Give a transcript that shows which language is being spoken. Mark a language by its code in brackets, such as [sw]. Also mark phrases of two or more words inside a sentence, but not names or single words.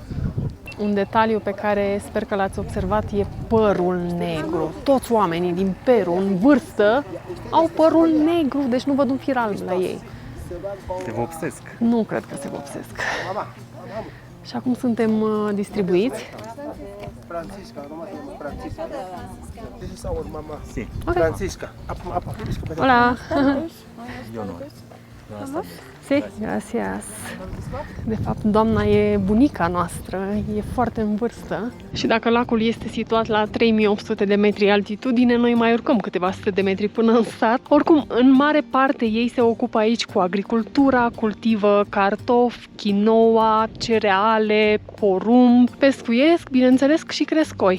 [ro] Un detaliu pe care sper că l-ați observat e părul negru. Toți oamenii din Peru, în vârstă, au părul negru, deci nu văd un fir alb la ei. Se vopsesc. Nu cred că se vopsesc. Și acum suntem distribuiți. [en] Francisca, Francisca. This is our mama. [es] Sí. [en] Okay. Francisca. [es] Hola. [ro] Eu nu. [es] Sí, gracias. [ro] De fapt, doamna e bunica noastră, e foarte în vârstă. Și dacă lacul este situat la 3800 de metri altitudine, noi mai urcăm câteva sute de metri până în sat. Oricum, în mare parte ei se ocupă aici cu agricultura, cultivă cartofi, quinoa, cereale, porumb, pescuiesc, bineînțeles, și cresc oi.